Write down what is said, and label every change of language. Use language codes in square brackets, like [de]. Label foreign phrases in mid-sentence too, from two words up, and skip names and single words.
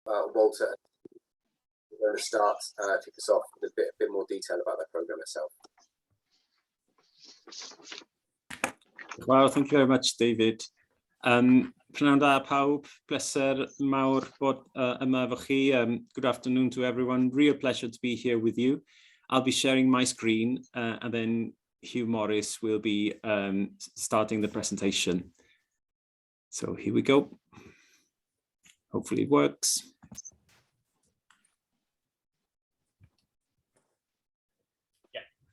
[en] Walter, we're going to start, kick us off with a bit more detail about the programme itself. Well, thank you very much, David. [cy] Prynawn da pawb, pleser mawr bod yma efo chi. [en] Good afternoon to everyone. Real pleasure to be here with you. I'll be sharing my screen and then Hugh Morris will be starting the presentation. So here we go. Hopefully it works. Yeah.